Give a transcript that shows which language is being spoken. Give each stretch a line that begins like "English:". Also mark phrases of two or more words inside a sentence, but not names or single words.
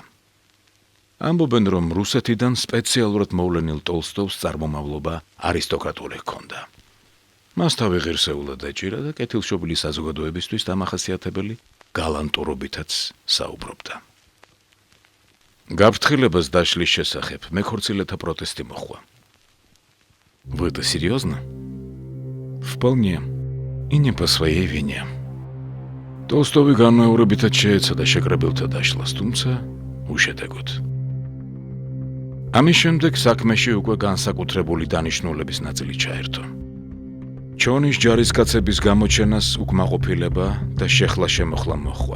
Georgian: ამბობენ, რომ რუსეთიდან სპეციალურად მოვლენილ ტოლსტოვს წარმომავლობა არისტოკრატული ჰქონდა. მას თავი ღირსეულად ეჭირა და კეთილშობილი საზოგადოებისთვის დამახასიათებელი გალანტურობითაც საუბრობდა. გაფრთხილებას დაშლის შესახებ მეხორციელთა პროტესტი მოხდა.
Russian: Вы это серьезно? Вполне. И не по своей вине.
Georgian: Толстовი განმეორებითაც შეეცადა შეკრებილთა დაშლას, თუმცა უშედეგოდ. ამის შემდეგ საქმეში უკვე განსაკუთრებული დანიშნულების ნაწილი ჩაერთო. ჩონის ჯარისკაცების გამოჩენას უკმაყოფილება და შეხლა-შემოხლა მოჰყვა.